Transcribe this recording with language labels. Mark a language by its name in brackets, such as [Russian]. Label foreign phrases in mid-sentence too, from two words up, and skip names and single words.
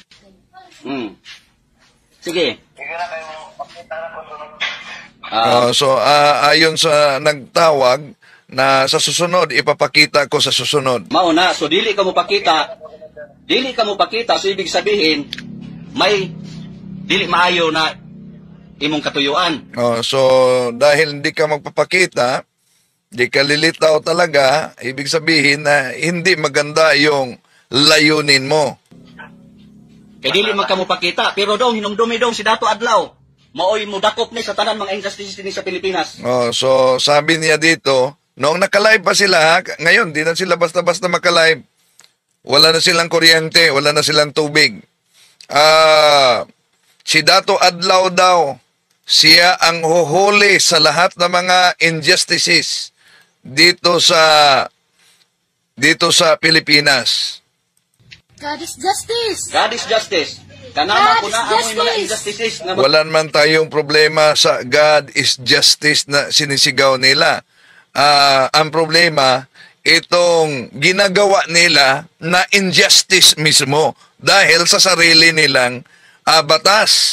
[Filipino] Sige. So ayon sa nagtawag na sa susunod ipapakita ko sa susunod. [Cebuano] Mauna, so dili ka mo pakita. [Filipino] So ibig sabihin [Cebuano] may dili maayo na imong katuyuan. [Filipino] So dahil hindi ka magpapakita, di ka lilitaw talaga, ibig sabihin na hindi maganda yung layunin mo. [Cebuano] Kay dili man ka mo pakita, pero daw hinumdumi daw si Dato Adlaw. Maoy mo dakop ni sa tanan mga injustices ni sa Pilipinas. [Filipino] So sabi niya dito, noong naka-live pa sila, ngayon di na sila basta-basta maka-live. Wala na silang kuryente, wala na silang tubig. Si Dato Adlaw daw, siya ang huhuli sa lahat ng mga injustices dito sa Pilipinas. [English] God is justice. God is justice. [Cebuano] Kanama po na amoy mga injustices nga [Filipino] wala naman tayong problema sa [English] God is justice [Filipino] na sinisigaw nila. Ang problema, itong ginagawa nila na injustice mismo dahil sa sarili nilang batas.